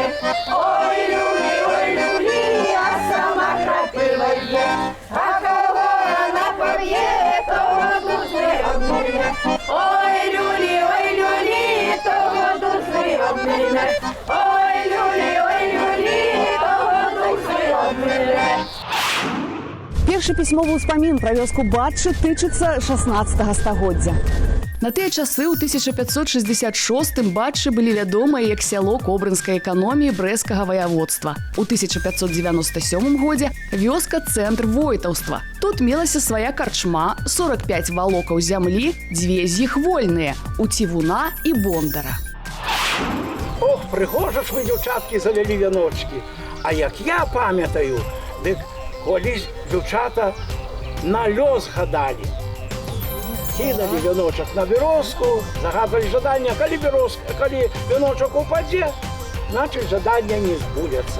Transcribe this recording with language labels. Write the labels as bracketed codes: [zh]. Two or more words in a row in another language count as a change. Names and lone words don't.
[uk] Ой, люлі, а сама крапива є. А кого вона поб'є, того дузи обмине. Ой, люлі, того дузи обмине. Ой, люлі, того дузи обмине. [be] Першы пісьмовы ўспамін пра вёску Батчы тычыцца 16 стагоддзя. На тыя часы ў 1566 Батчы былі вядомыя як сяло кобрынскай эканоміі брэскага ваяводства. У 1597 годзе вёска цэнтр войтаўства. Тут мелася свая карчма, 45 валокаў зямлі, 2 з іх вольныя у Цівуна і Бондара. [uk] Ох, пригожа ж ви, дівчатки, завели віночки. А як я пам'ятаю, дик колись дівчата на льос гадали. Кидали віночок на березку, загадывали жадання, коли віночок упаде, значит жадання не збудеться.